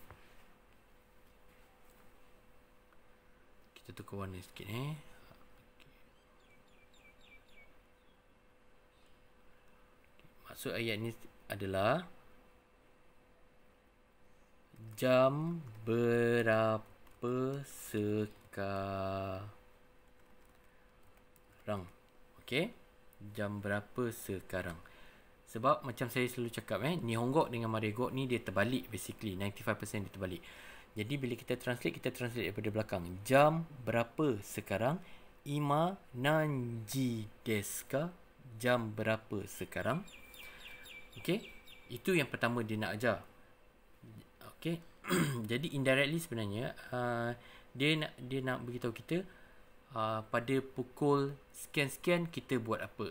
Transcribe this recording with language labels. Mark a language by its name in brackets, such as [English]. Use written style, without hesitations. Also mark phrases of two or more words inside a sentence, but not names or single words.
[Malay] kita tukar warna sikit Maksud ayat ni adalah jam berapa sekarang. Okey, jam berapa sekarang. Sebab macam saya selalu cakap Nihongo dengan Marugoto ni dia terbalik, basically 95% dia terbalik. Jadi bila kita translate daripada belakang. Jam berapa sekarang? [Japanese] 今何時ですか? [Malay] Jam berapa sekarang? Okey, itu yang pertama dia nak ajar. Okey. Jadi indirectly sebenarnya dia nak beritahu kita pada pukul sekian-sekian kita buat apa.